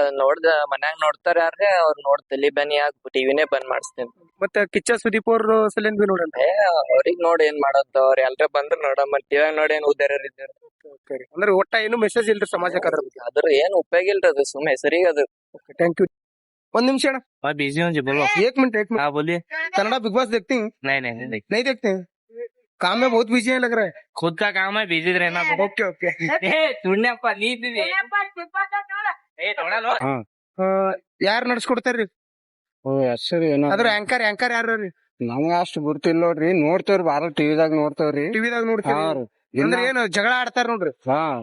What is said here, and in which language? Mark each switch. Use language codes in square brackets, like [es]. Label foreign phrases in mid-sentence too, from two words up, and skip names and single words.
[kn] ನೋಡ್ದ ಮನ್ಯಾಗ ನೋಡ್ತಾರ ಯಾರೇ, ಅವ್ರು ನೋಡ್ ತಲಿ ಬನ್ನಿ ಆಗಿ ಟಿವಿನೇ ಬಂದ್ ಮಾಡಿಸ್ತೇನೆ. ಮತ್ತೆ ಕಿಚ್ಚ ಸುದೀಪ್ ಅವ್ರ ಸಲಿಂದ ನೋಡಲ್ರಿ? ಅವ್ರಿಗ್ ನೋಡಿ ಏನ್ ಮಾಡೋದು, ಅವ್ರ ಎಲ್ರ ಬಂದ್ರ ನೋಡಮ್ಮ. ಟಿವ್ಯಾಗ ನೋಡಿ ಏನ್ ಉದ್ದಾರ ಇದ್ದಾರ. ಅಂದ್ರೆ ಒಟ್ಟ ಏನು ಮೆಸೇಜ್ ಇಲ್ರಿ ಸಮಾಜಕ್ಕೆ ಅದ್ರ ಏನ್ ಉಪಯೋಗ ಇಲ್ರಿ. ಅದು ಸುಮ್ಮನೆ ಹೆಸರಿಗೆ ಅದು. [en] thank you. [kn] ಒಂದ್ ನಿಮಿಷ ಅಣ್ಣ, [hi] बिजी हूँ जी, बोलो। एक मिनट हाँ बोलिए। कन्नड़ा बिग बॉस देखती हैं? नहीं देखते हैं? काम में बहुत बिजी है लग रहा है। खुद का काम है, बिजी रहना। [en] OK OK. [kn] ಸುಣ್ಣಪ್ಪ ನೀ ಇದ್ದಿದಿ ಯಾರು ನಡ್ಸ್ಕೊಡ್ತಾರ್ರಿ? ಅದ್ರ ಆಂಕರ್ ಯಾರು ರೀ? ನಮ್ಗ ಅಷ್ಟು ಗುರ್ತಿಲ್ಲ ನೋಡ್ರಿ. ನೋಡ್ತೇವ್ರಿ, ಬಾಳ ಟಿವಿದಾಗ ನೋಡ್ತೇವ್ರಿ. ಟಿವಿದಾಗ ನೋಡ್ತೀವಿ. ಅಂದ್ರೆ ಏನು ಜಗಳ ಆಡ್ತಾರ ನೋಡ್ರಿ?